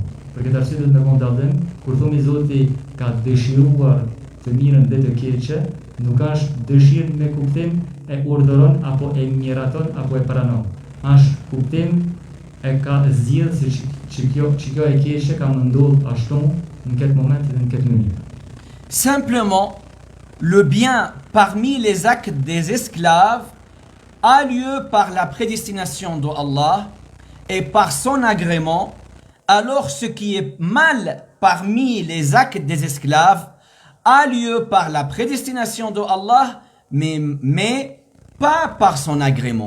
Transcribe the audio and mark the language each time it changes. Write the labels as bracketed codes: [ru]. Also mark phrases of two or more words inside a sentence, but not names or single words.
[sq] Për këtë arsye duhet të bëjmë dallim kur thoni Zoti ka dëshiruar të mirën dhe të keqen, nuk është dëshirë me kuptim e urdhëron apo e miraton apo e pranon. Është kuptim e ka zgjidhur se kjo e keqe ka më ndodhur ashtu në këtë moment dhe në këtë mënyrë. [fr] Simplement, le bien parmi les actes des esclaves a lieu par la prédestination de Allah et par son agrément, alors ce qui est mal parmi les actes des esclaves a lieu par la prédestination de Allah, mais pas par son agrément.